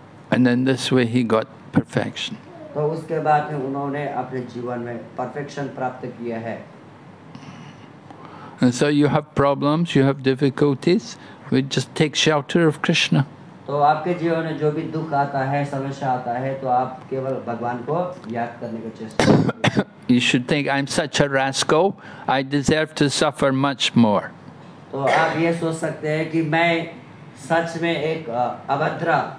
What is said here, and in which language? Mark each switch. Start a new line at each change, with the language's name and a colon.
English: And then this way he got perfection.
Hindi: तो उसके बाद में उन्होंने अपने जीवन में परफेक्शन प्राप्त किया है।
English: And so you have problems, you have difficulties, we just take shelter of Krishna.
Hindi: तो आपके जीवन में जो भी दुख आता है, समस्या आता है, तो आप केवल भगवान को याद करने का चेष्टा करें।
English: You should think, I'm such a rascal, I deserve to suffer much more.
Hindi: तो आप ये सोच सकते हैं कि मैं सच में एक अभद्र